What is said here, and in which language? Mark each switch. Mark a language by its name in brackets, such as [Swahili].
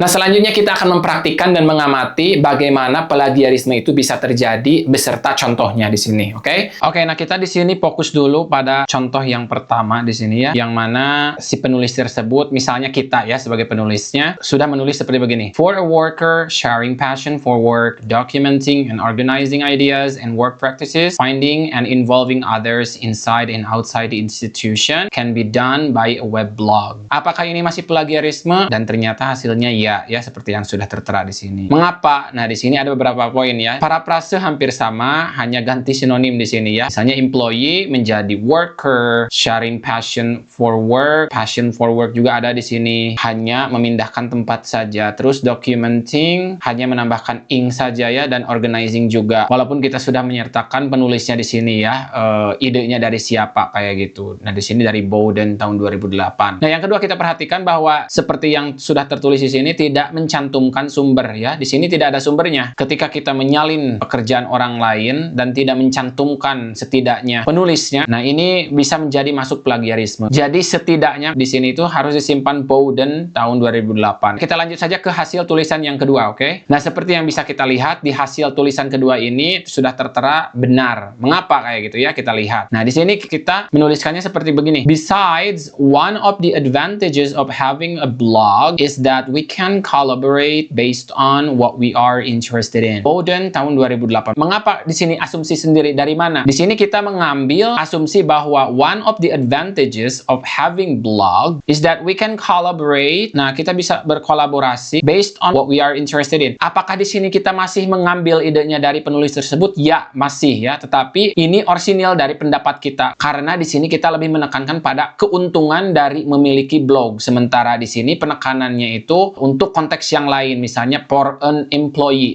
[Indonesian] Nah, selanjutnya kita akan mempraktikkan dan mengamati bagaimana plagiarisme itu bisa terjadi beserta contohnya di sini, oke? Oke, nah kita di sini fokus dulu pada contoh yang pertama di sini ya, yang mana si penulis tersebut, misalnya kita ya sebagai penulisnya, sudah menulis seperti begini. [English] For a worker sharing passion for work, documenting and organizing ideas and work practices, finding and involving others inside and outside the institution can be done by a web blog. [Indonesian] Apakah ini masih plagiarisme? Dan ternyata hasilnya ya seperti yang sudah tertera di sini. Mengapa? Nah, di sini ada beberapa poin ya. Parafrase hampir sama, hanya ganti sinonim di sini ya. Misalnya employee menjadi worker, sharing passion for work juga ada di sini. Hanya memindahkan tempat saja. Terus documenting hanya menambahkan ing saja ya, dan organizing juga. Walaupun kita sudah menyertakan penulisnya di sini ya. Idenya dari siapa kayak gitu. Nah, di sini dari Bowden tahun 2008. Nah, yang kedua kita perhatikan bahwa seperti yang sudah tertulis di sini tidak mencantumkan sumber ya. Di sini tidak ada sumbernya. Ketika kita menyalin pekerjaan orang lain dan tidak mencantumkan setidaknya penulisnya, nah ini bisa menjadi masuk plagiarisme. Jadi setidaknya di sini itu harus disimpan Bowden tahun 2008. Kita lanjut saja ke hasil tulisan yang kedua, oke? Nah, seperti yang bisa kita lihat di hasil tulisan kedua ini sudah tertera benar. Mengapa kayak gitu ya? Kita lihat. Nah, di sini kita menuliskannya seperti begini. [English] Besides, one of the advantages of having a blog is that we can collaborate based on what we are interested in. [Indonesian] Bowden tahun 2008. Mengapa di sini asumsi sendiri dari mana? Di sini kita mengambil asumsi bahwa one of the advantages of having blog is that we can collaborate. Nah, kita bisa berkolaborasi based on what we are interested in. Apakah di sini kita masih mengambil idenya dari penulis tersebut? Ya, masih ya. Tetapi ini orisinil dari pendapat kita karena di sini kita lebih menekankan pada keuntungan dari memiliki blog. Sementara di sini penekanannya itu untuk konteks yang lain, misalnya for an employee.